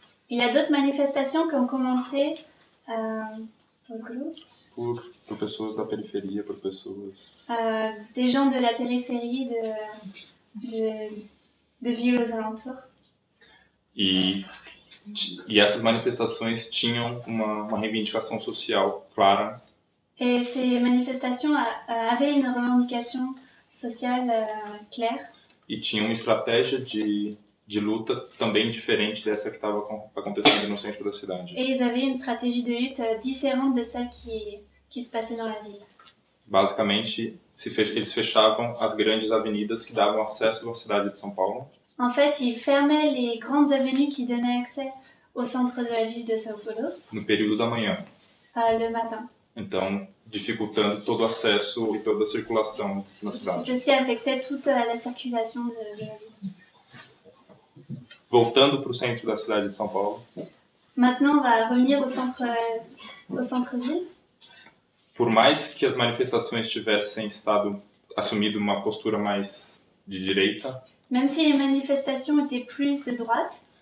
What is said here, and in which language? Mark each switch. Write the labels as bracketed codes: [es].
[fr] Il y a d'autres manifestations qui ont commencé [pt] por pessoas da periferia, por pessoas... [fr] des gens de la périphérie, de villes aux alentours. [pt] E E essas manifestações tinham uma reivindicação social clara. [fr] Et ces manifestations avaient une revendication sociale claire. [pt] E tinham uma estratégia de luta também diferente dessa que estava acontecendo no centro da cidade. [fr] Et ils avaient une stratégie de lutte différente de celle qui se passait dans la ville. [pt] Basicamente, eles fechavam as grandes avenidas que davam acesso à cidade de São Paulo. [fr] En fait, ils fermaient les grandes avenues qui donnaient accès au centre de la ville de São Paulo [pt] No período da manhã. [fr] le matin. [pt] Então, dificultando todo o acesso e toda a circulação na cidade. [fr] Ceci affectait toute la circulation de la ville. [pt] Voltando para o centro da cidade de São Paulo. [fr] Maintenant, on va revenir au centre-ville. [pt] Por mais que as manifestações tivessem assumido uma postura mais de direita, [fr] Même si les manifestations étaient plus de droite,